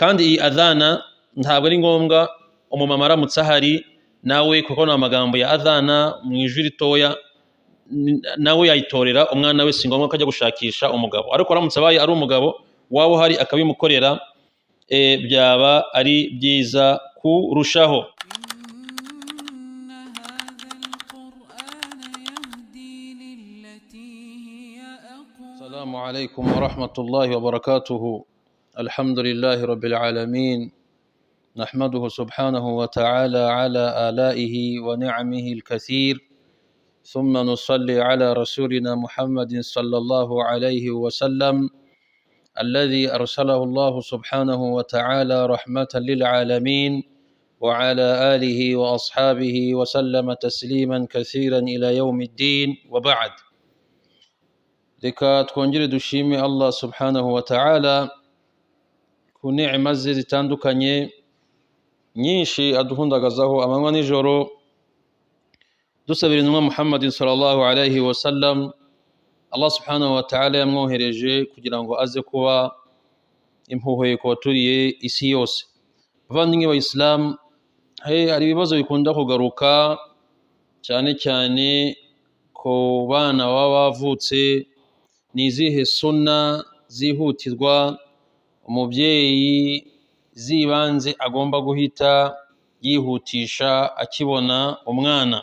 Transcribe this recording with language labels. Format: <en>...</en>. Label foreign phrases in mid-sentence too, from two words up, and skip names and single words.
<rw>kandi iyi adhana ntabwo ari ngombwa umumama aramutse ahari nawe kuko ni amagambo ya adhana mu ijwi ritoya nawe yayitorera umwana we, si ngombwa ko ajya gushakisha umugabo. Ariko aramutse abaye ari umugabo waba uhari akabimukorera byaba ari byiza kurushaho.</rw> <ar>السلام عليكم ورحمة الله وبركاته. الحمد لله رب العالمين. نحمده سبحانه وتعالى على آلائه ونعمه الكثير، ثم نصلي على رسولنا محمد صلى الله عليه وسلم الذي أرسله الله سبحانه وتعالى رحمة للعالمين، وعلى آله وأصحابه وسلم تسليما كثيرا إلى يوم الدين. وبعد،</ar> <rw>reka twongere dushime</rw> <ar>الله سبحانه وتعالى</ar> <rw>ku ni'ima ze zitandukanye nyinshi aduhundagazaho amanywa n'ijoro, dusabira intumwa Muhammadin</rw> <ar>صلى الله عليه وسلم الله سبحانه وتعالى</ar> <rw>yamwohereje kugira ngo aze kuba impuhwe ku baturiye isi yose. Bavandimwe ba Islam, hari ibibazo bikunda kugaruka cyane cyane ku bana baba bavutse. Ni izihe sunna zihutirwa umubyeyi zibanze agomba guhita yihutisha akibona umwana?</rw>